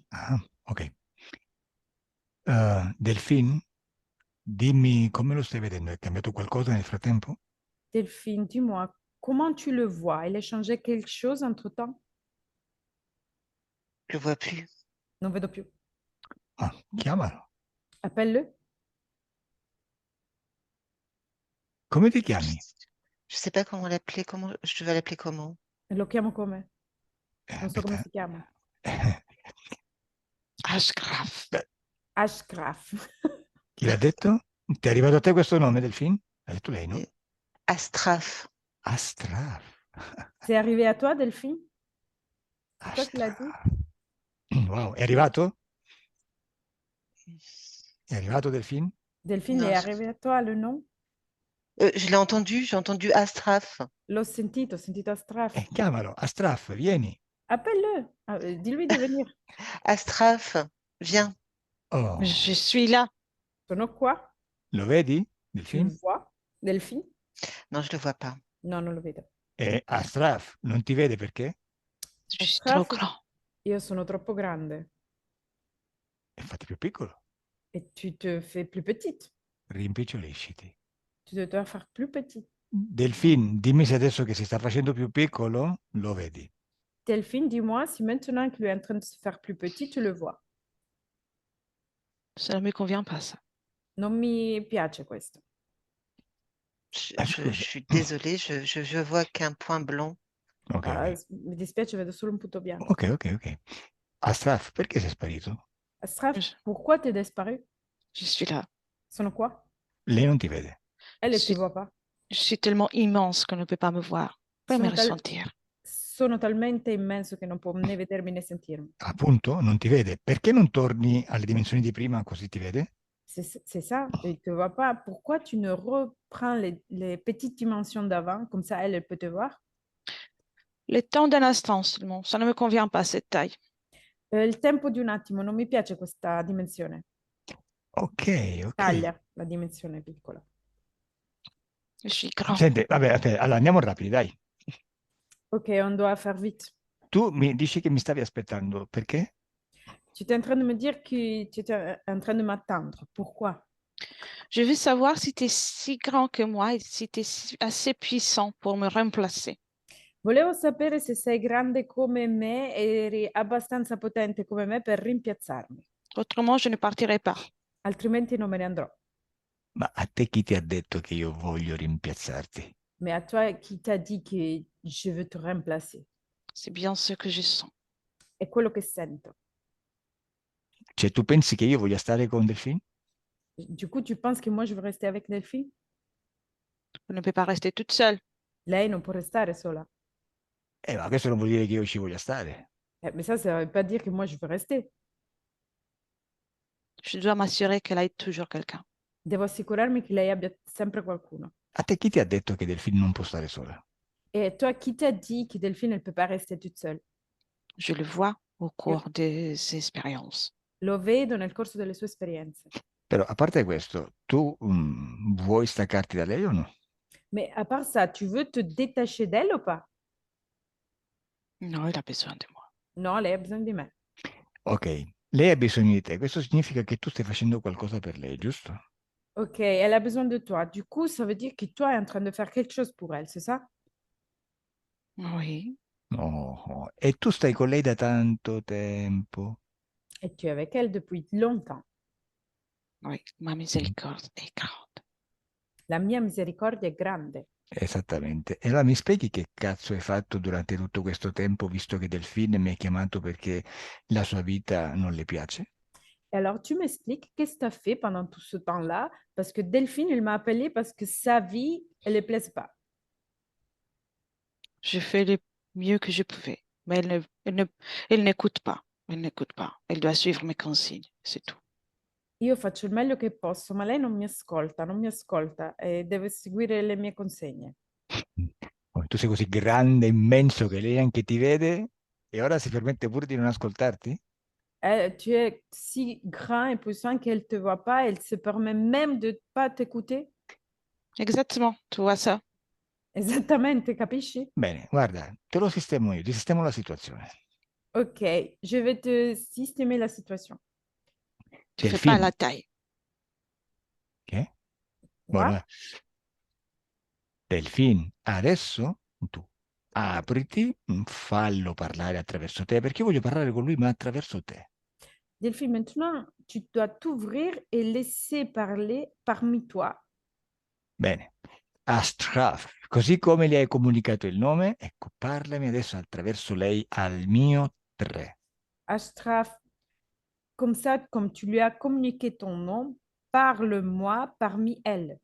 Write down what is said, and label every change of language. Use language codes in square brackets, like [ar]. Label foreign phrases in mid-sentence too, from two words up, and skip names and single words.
[it] Ah, ok. Delphine, dimmi come lo stai vedendo? È cambiato qualcosa nel frattempo? [fr] Delphine, dis-moi, comment tu le vois? Il a changé quelque chose entre-temps? Je le vois plus. [it] Non vedo più. Ah, chiamalo. [fr] Appelle-le. [it] Come ti chiami? [fr] Je sais pas comment l'appeler. Comment je vais l'appeler comment? [it] Lo chiamo come? Non so come Aspetta. si chiama. Ashraf. Ashraf. Chi l'ha detto? Ti è arrivato a te questo nome, Delphine? L'ha detto lei, no? [fr] Et Astraf. Astraf. C'est arrivé à toi, Delphine? C'est toi qui l'as dit? [it] Astraf. Wow, è arrivato? È arrivato Delphine? Delphine, [fr] Non, [it] è [fr] arrivé à toi le nom? je l'ai entendu. J'ai entendu Astraf. [it] L'ho sentito Astraf. Chiamalo, Astraf, vieni. [fr] Appelle-le. Dis-lui de venir. Astraf, viens. Oh, Je suis là. [it] Sono qua. lo vedi, [fr] Tu le Delphine? vois? Delphine? Non, je le vois pas. [it] No, non lo vedo. Astraf, non ti vede perché? [fr] Je suis trop Astraf, grand. [it] io sono troppo grande Fatti più piccolo, [fr] et tu te fais plus petite. [it] rimpicciolisciti. [fr] Tu dois faire plus petite. [it] Delphine, dimmi se adesso che si sta facendo più piccolo, lo vedi. [fr] Delphine, dis-moi si maintenant qu'il est en train de se faire plus petit, tu le vois. Ça ne me convient pas, ça. [it] Non mi piace questo. [fr] Je [it] Scusa. [fr] suis désolée. Je vois qu'un point blanc. Ok, ok. [it] Mi dispiace, vedo solo un punto bianco. Ok, ok, ok. Astraf, perché sei sparito? [fr] Astraf, Je, pourquoi t'es disparu? je suis là. [it] Sono qua. Lei non ti vede. [fr] Elle, Je elle te suis, voit pas. je suis tellement immense qu'on ne peut pas me voir. Pas me [it] Sono, [fr] ressentir. [it] sono talmente immenso che non può né vedermi né sentirmi. Appunto, non ti vede. Perché non torni alle dimensioni di prima così ti vede? [fr] C'est ça, il te voit pas. Pourquoi tu ne reprends les petites dimensions d'avant, comme ça elle, elle peut te voir? Le temps d'un instant seulement. Ça ne me convient pas, cette taille. [it] Il tempo di un attimo, non mi piace questa dimensione. Ok, ok. Taglia la dimensione piccola. [fr] Je suis grand. [it] Senti, vabbè, aspetta, allora andiamo rapidi, dai. [fr] Ok, on doit faire vite. [it] Tu mi dici che mi stavi aspettando, perché? [fr] Tu étais en train de me dire que tu étais en train de m'attendre. Pourquoi? Je veux savoir si tu es si grand que moi et si tu es assez puissant pour me remplacer. [it] Volevo sapere se sei grande come me e eri abbastanza potente come me per rimpiazzarmi, [fr] Autrement, je ne partirai pas. [it] altrimenti non me ne andrò. Ma a te chi ti ha detto che io voglio rimpiazzarti? [fr] Mais à toi, qui t'a dit que je veux te remplacer? C'est bien ce que je sens. [it] È quello che sento. Cioè, tu pensi che io voglia stare con Delphine? [fr] Du coup, tu penses que moi, je veux rester avec Delphine? Je ne peux pas rester toute seule. [it] Lei non può restare sola. Ma questo non vuol dire che io ci voglia stare. [fr] Mais ça veut pas dire que moi, je veux rester. Je dois m'assurer qu'elle ait toujours quelqu'un. [it] Devo assicurarmi che lei abbia sempre qualcuno. A te chi ti ha detto che Delphine non può stare sola? [fr] Et toi, qui t'a dit que Delphine, elle peut pas rester toute seule? Je le vois au cours des expériences. [it] Lo vedo nel corso delle sue esperienze. Però, a parte questo, tu vuoi staccarti da lei o no? [fr] Mais à part ça, tu veux te détacher d'elle ou pas? Non, il a besoin de moi. [it] No, lei ha bisogno di me. Ok, lei ha bisogno di te. Questo significa che tu stai facendo qualcosa per lei, giusto? [fr] Ok, elle a besoin de toi. Du coup, ça veut dire que toi es en train de faire quelque chose pour elle, c'est ça? Oui, [it] Oh, e tu stai con lei da tanto tempo. [fr] Et tu es avec elle depuis longtemps. oui, ma miséricorde est grande. [it] La mia misericordia è grande. Esattamente. E allora mi spieghi che cazzo hai fatto durante tutto questo tempo, visto che Delphine mi ha chiamato perché la sua vita non le piace? [fr] Et alors, tu m'expliques qu'est-ce que tu as fait pendant tout ce temps-là? Parce que Delphine, elle m'a appelé parce que sa vie, elle ne plaise pas. Je fais le mieux que je pouvais, mais elle n'écoute pas. Elle n'écoute pas. Elle doit suivre mes consignes, c'est tout. [it] Io faccio il meglio che posso, ma lei non mi ascolta, non mi ascolta e deve seguire le mie consegne. Oh, tu sei così grande, immenso che lei anche ti vede e ora si permette pure di non ascoltarti? [fr] Tu es si grand et puissant qu'elle ne te voit pas, elle se permet même de ne pas t'écouter. Exactement, tu vois ça. [it] Esattamente, capisci? Bene, guarda, te lo sistemo io, ti sistemo la situazione. [fr] Ok, je vais te systemer la situation. Fais pas la Delfin, taille. [it] che? [fr] Quoi? [it] Buona. Delfin, adesso tu apriti, fallo parlare attraverso te, perché io voglio parlare con lui, ma attraverso te. [fr] Delphine, maintenant, tu dois t'ouvrir et laisser parler parmi toi. [it] Bene. Astraf, così come gli hai comunicato il nome, ecco, parlami adesso attraverso lei al mio 3. [fr] Ashraf, comme ça, comme tu lui as communiqué ton nom, parle-moi parmi elles.